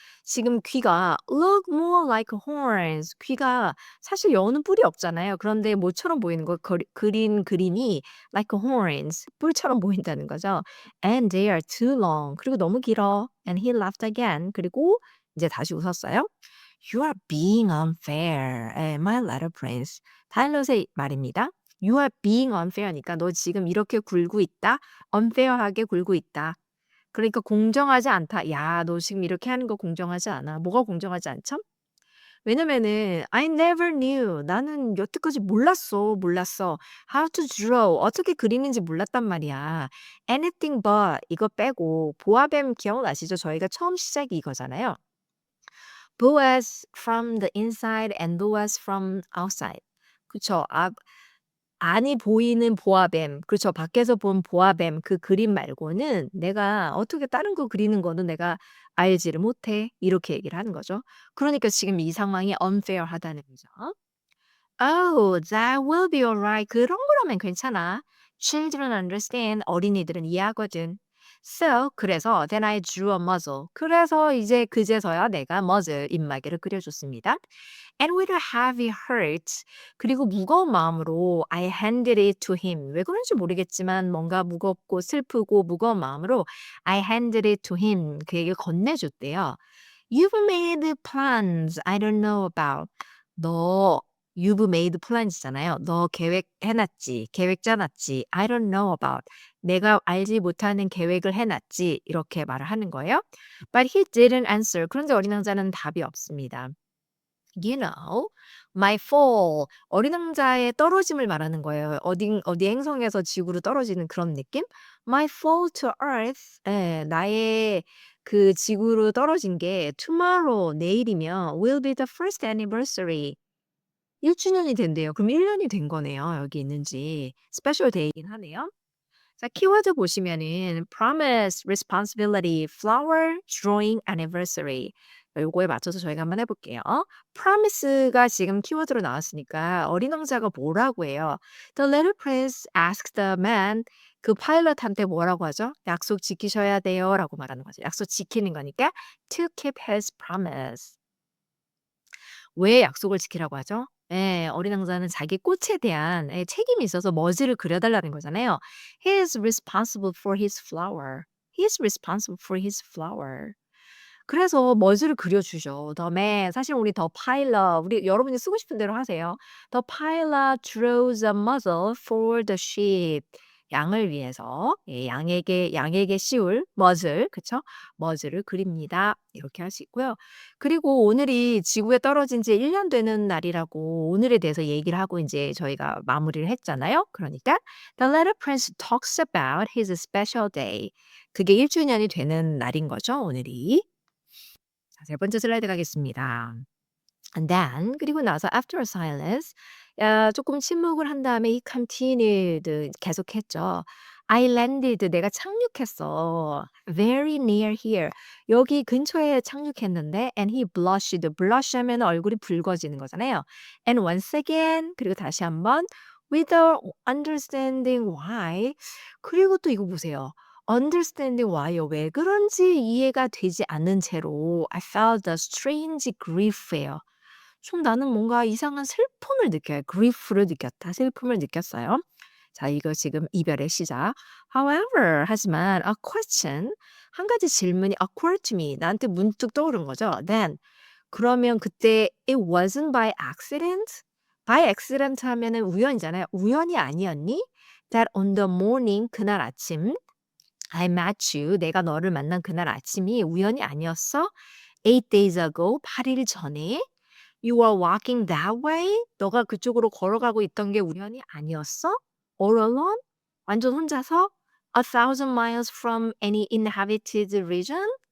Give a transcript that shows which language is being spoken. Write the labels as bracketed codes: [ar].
[ko] 지금 귀가 [en] look more like horns. [ko] 귀가 사실 여우는 뿔이 없잖아요. 그런데 뭐처럼 보이는 거 그린 그림이 [en] like horns. [ko] 뿔처럼 보인다는 거죠. [en] And they are too long. [ko] 그리고 너무 길어. [en] And he laughed again. [ko] 그리고 이제 다시 웃었어요. [en] You are being unfair. my little prince. [ko] 타일럿의 말입니다. You are being unfair니까 너 지금 이렇게 굴고 있다. unfair하게 굴고 있다. 그러니까 공정하지 않다. 야, 너 지금 이렇게 하는 거 공정하지 않아. 뭐가 공정하지 않죠? 왜냐면은 [en] I never knew. [ko] 나는 여태까지 몰랐어. [en] How to draw. [ko] 어떻게 그리는지 몰랐단 말이야. [en] Anything but [ko] 이거 빼고 보아뱀 기억나시죠? 저희가 처음 시작이 이거잖아요. [en] Boaz from the inside and Boaz from outside. [ko] 그쵸. 안이 보이는 보아뱀. 그렇죠. 밖에서 본 보아뱀 그 그림 말고는 내가 어떻게 다른 거 그리는 거는 내가 알지를 못해. 이렇게 얘기를 하는 거죠. 그러니까 지금 이 상황이 unfair하다는 거죠. [en] Oh, that will be alright. [ko] 그런 거라면 괜찮아. [en] Children understand. [ko] 어린이들은 이해하거든. [en] So, 그래서 then I drew a muzzle. [ko] 그래서 이제 그제서야 내가 muzzle, 입마개를 그려줬습니다. [en] And with a heavy heart, [ko] 그리고 무거운 마음으로 [en] I handed it to him. [ko] 왜 그런지 모르겠지만 뭔가 무겁고 슬프고 무거운 마음으로 [en] I handed it to him. [ko] 그에게 건네줬대요. [en] You've made plans I don't know about. 너 You've made plans잖아요. [ko] 너 계획해놨지. 계획 짜놨지. [en] I don't know about. [ko] 내가 알지 못하는 계획을 해놨지. 이렇게 말을 하는 거예요. [en] But he didn't answer. [ko] 그런데 어린 왕자는 답이 없습니다. [en] You know, my fall. [ko] 어린 왕자의 떨어짐을 말하는 거예요. 어디 행성에서 지구로 떨어지는 그런 느낌? [en] My fall to earth. [ko] 예, 나의 그 지구로 떨어진 게 [en] tomorrow, [ko] 내일이면 [en] will be the first anniversary. [ko] 1주년이 된대요. 그럼 1년이 된 거네요. 여기 있는지. 스페셜 데이긴 하네요. 자, 키워드 보시면은 promise, responsibility, flower, drawing, anniversary. 요거에 맞춰서 저희가 한번 해 볼게요. promise가 지금 키워드로 나왔으니까 어린 왕자가 뭐라고 해요? [en] The little prince asked the man [ko] 그 파일럿한테 뭐라고 하죠? "약속 지키셔야 돼요."라고 말하는 거죠. 약속 지키는 거니까 [en] to keep his promise. [ko] 왜 약속을 지키라고 하죠? 예. 어린 왕자는 자기 꽃에 대한 예 책임이 있어서 머지를 그려 달라는 거잖아요. [en] He is responsible for his flower. He is responsible for his flower. [ko] 그래서 머지를 그려 주죠. 다음에 사실 우리 더 pilot 우리 여러분이 쓰고 싶은 대로 하세요. [en] The pilot draws a muzzle for the sheep. [ko] 양을 위해서 예 양에게 씌울 머즐 그쵸? 머즐을 그립니다. 이렇게 할 수 있고요. 그리고 오늘이 지구에 떨어진 지 1년 되는 날이라고 오늘에 대해서 얘기를 하고 인제 저희가 마무리를 했잖아요. [en] 그러니까 The Little Prince talks about his special day. [ko] 그게 1 주년이 되는 날인 거죠, 오늘이. 자, 세 번째 슬라이드 가겠습니다. [en] And then [ko] 그리고 나서 [en] after a silence [ko] 조금 침묵을 한 다음에 [en] he continued [ko] 계속했죠. [en] I landed [ko] 내가 착륙했어. [en] Very near here. [ko] 여기 근처에 착륙했는데 [en] and he blushed. [ko] blush 하면 얼굴이 붉어지는 거잖아요. [en] And once again [ko] 그리고 다시 한번 [en] without understanding why [ko] 그리고 또 이거 보세요. understanding why요. 왜 그런지 이해가 되지 않는 채로 [en] I felt a strange grief [ko] 예요. 좀 나는 뭔가 이상한 슬픔을 느껴요. grief를 느꼈다. 슬픔을 느꼈어요. 자, 이거 지금 이별의 시작. However, 하지만 [en] a question [ko] 한 가지 질문이 [en] occurred to me [ko] 나한테 문득 떠오른 거죠. [en] Then [ko] 그러면 그때 [en] it wasn't by accident? [ko] by accident 하면은 우연이잖아요. 우연이 아니었니? [en] That on the morning [ko] 그날 아침 [en] I met you. [ko] 내가 너를 만난 그날 아침이 우연이 아니었어? [en] 8 days ago. [ko] 8일 전에. [en] You were walking that way. [ko] 너가 그쪽으로 걸어가고 있던 게 우연이 아니었어? [en] All alone? [ko] 완전 혼자서? [en] 1,000 miles from any inhabited region?